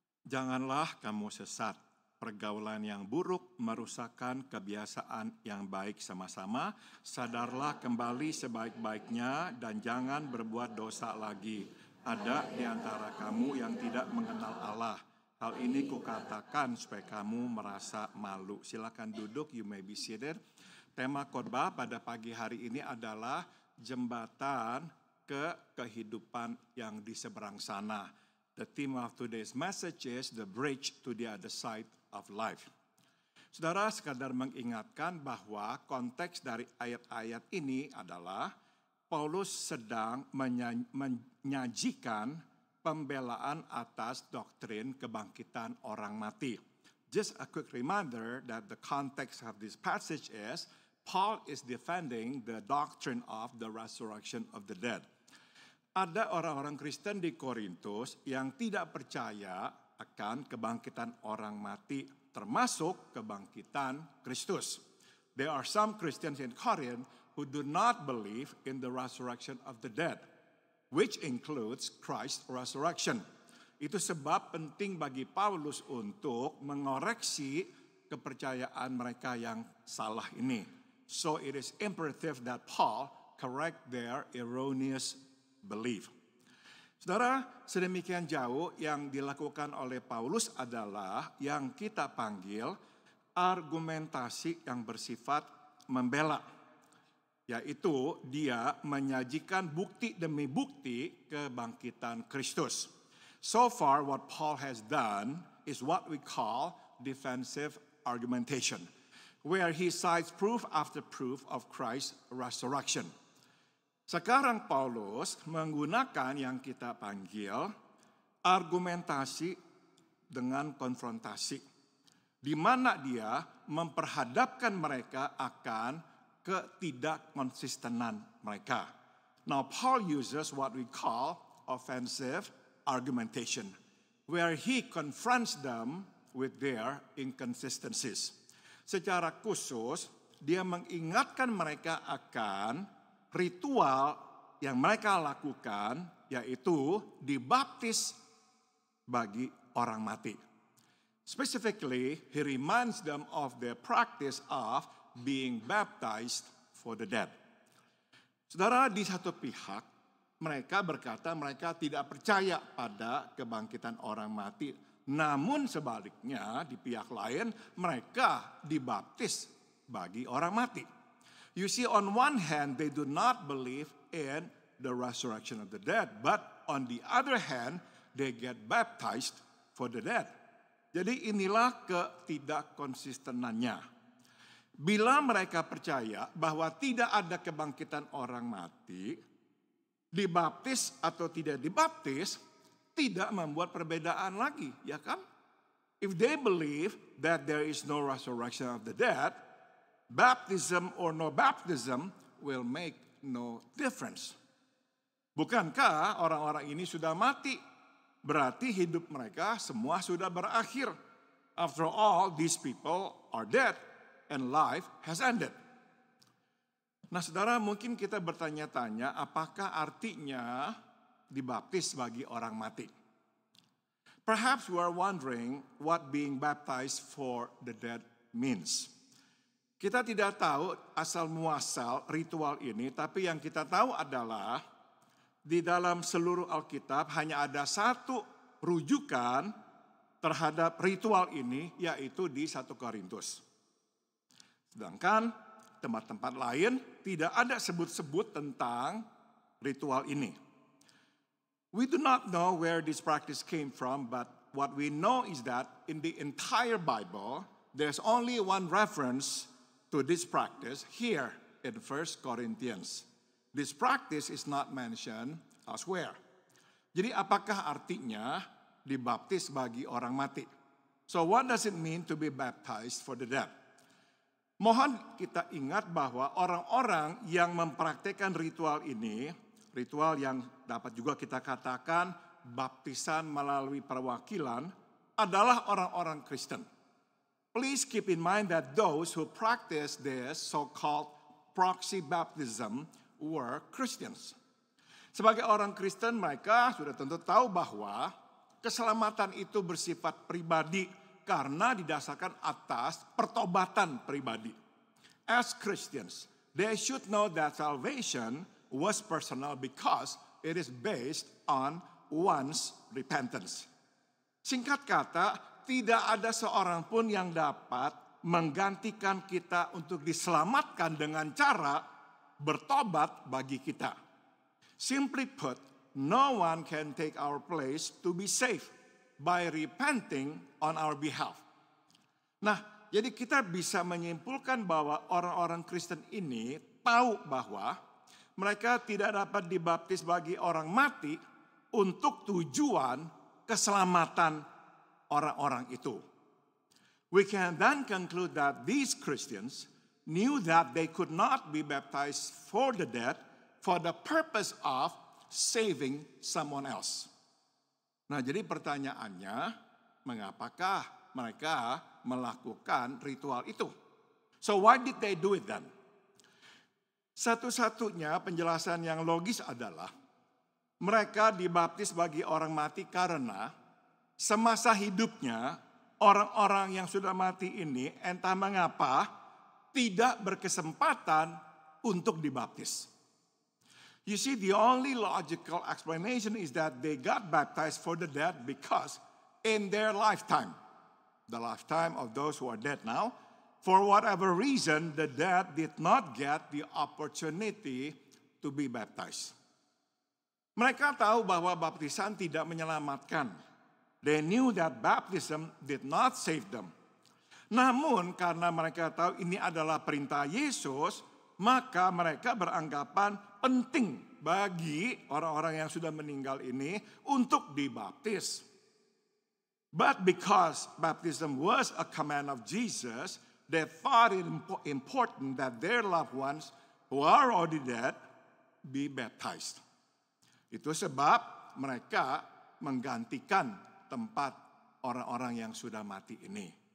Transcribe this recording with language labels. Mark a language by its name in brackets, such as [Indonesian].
[Indonesian] Janganlah kamu sesat. Pergaulan yang buruk merusakkan kebiasaan yang baik sama-sama. Sadarlah kembali sebaik-baiknya dan jangan berbuat dosa lagi. Ada di antara kamu yang tidak mengenal Allah. Hal ini kukatakan supaya kamu merasa malu. Silakan duduk, [English] you may be seated. [Indonesian] Tema khotbah pada pagi hari ini adalah jembatan ke kehidupan yang di seberang sana. [English] The theme of today's message is the bridge to the other side of life. [Indonesian] Saudara, sekadar mengingatkan bahwa konteks dari ayat-ayat ini adalah Paulus sedang menyajikan pembelaan atas doktrin kebangkitan orang mati. [English] Just a quick reminder that the context of this passage is Paul is defending the doctrine of the resurrection of the dead. [Indonesian] Ada orang-orang Kristen di Korintus yang tidak percaya akan kebangkitan orang mati, termasuk kebangkitan Kristus. [English] There are some Christians in Corinth who do not believe in the resurrection of the dead, which includes Christ's resurrection. [Indonesian] Itu sebab penting bagi Paulus untuk mengoreksi kepercayaan mereka yang salah ini. [English] So it is imperative that Paul correct their erroneous belief. [Indonesian] Saudara, sedemikian jauh yang dilakukan oleh Paulus adalah yang kita panggil argumentasi yang bersifat membela, yaitu dia menyajikan bukti demi bukti kebangkitan Kristus. [English] So far what Paul has done is what we call defensive argumentation, where he cites proof after proof of Christ's resurrection. [Indonesian] Sekarang Paulus menggunakan yang kita panggil argumentasi dengan konfrontasi, di mana dia memperhadapkan mereka akan ketidakkonsistenan mereka. [English] Now Paul uses what we call offensive argumentation, where he confronts them with their inconsistencies. [Indonesian] Secara khusus, dia mengingatkan mereka akan ritual yang mereka lakukan, yaitu dibaptis bagi orang mati. [English] Specifically, he reminds them of the practice of being baptized for the dead. [Indonesian] Saudara, di satu pihak, mereka berkata mereka tidak percaya pada kebangkitan orang mati. Namun sebaliknya, di pihak lain, mereka dibaptis bagi orang mati. [English] You see, on one hand, they do not believe in the resurrection of the dead. But on the other hand, they get baptized for the dead. [Indonesian] Jadi inilah ketidakkonsistenannya. Bila mereka percaya bahwa tidak ada kebangkitan orang mati, dibaptis atau tidak dibaptis, tidak membuat perbedaan lagi, ya kan? [English] If they believe that there is no resurrection of the dead, baptism or no baptism will make no difference. [Indonesian] Bukankah orang-orang ini sudah mati? Berarti hidup mereka semua sudah berakhir. [English] After all, these people are dead and life has ended. [Indonesian] Nah, saudara, mungkin kita bertanya-tanya apakah artinya dibaptis bagi orang mati? [English] Perhaps we are wondering what being baptized for the dead means. [Indonesian] Kita tidak tahu asal muasal ritual ini, tapi yang kita tahu adalah di dalam seluruh Alkitab hanya ada satu rujukan terhadap ritual ini, yaitu di 1 Korintus. Sedangkan tempat-tempat lain tidak ada sebut-sebut tentang ritual ini. [English] We do not know where this practice came from, but what we know is that in the entire Bible, there's only one reference to this practice here in 1 Corinthians. This practice is not mentioned elsewhere. [Indonesian] Jadi apakah artinya dibaptis bagi orang mati? [English] So what does it mean to be baptized for the dead? [Indonesian] Mohon kita ingat bahwa orang-orang yang mempraktikkan ritual ini, ritual yang dapat juga kita katakan baptisan melalui perwakilan, adalah orang-orang Kristen. [English] Please keep in mind that those who practice this so-called proxy baptism were Christians. [Indonesian] Sebagai orang Kristen, mereka sudah tentu tahu bahwa keselamatan itu bersifat pribadi karena didasarkan atas pertobatan pribadi. [English] As Christians, they should know that salvation was personal because it is based on one's repentance. [Indonesian] Singkat kata, tidak ada seorang pun yang dapat menggantikan kita untuk diselamatkan dengan cara bertobat bagi kita. [English] Simply put, no one can take our place to be saved by repenting on our behalf. [Indonesian] Nah, jadi kita bisa menyimpulkan bahwa orang-orang Kristen ini tahu bahwa mereka tidak dapat dibaptis bagi orang mati untuk tujuan keselamatan orang-orang itu. [English] We can then conclude that these Christians knew that they could not be baptized for the dead for the purpose of saving someone else. [Indonesian] Nah, jadi pertanyaannya, mengapakah mereka melakukan ritual itu? [English] So why did they do it then? [Indonesian] Satu-satunya penjelasan yang logis adalah mereka dibaptis bagi orang mati karena semasa hidupnya orang-orang yang sudah mati ini entah mengapa tidak berkesempatan untuk dibaptis. [English] You see, the only logical explanation is that they got baptized for the dead because in their lifetime, the lifetime of those who are dead now, for whatever reason, the dead did not get the opportunity to be baptized. [Indonesian] Mereka tahu bahwa baptisan tidak menyelamatkan. [English] They knew that baptism did not save them. [Indonesian] Namun karena mereka tahu ini adalah perintah Yesus, maka mereka beranggapan penting bagi orang-orang yang sudah meninggal ini untuk dibaptis. [English] But because baptism was a command of Jesus, they thought it important that their loved ones who are already dead be baptized. [Indonesian] Itu sebab mereka menggantikan tempat orang-orang yang sudah mati ini.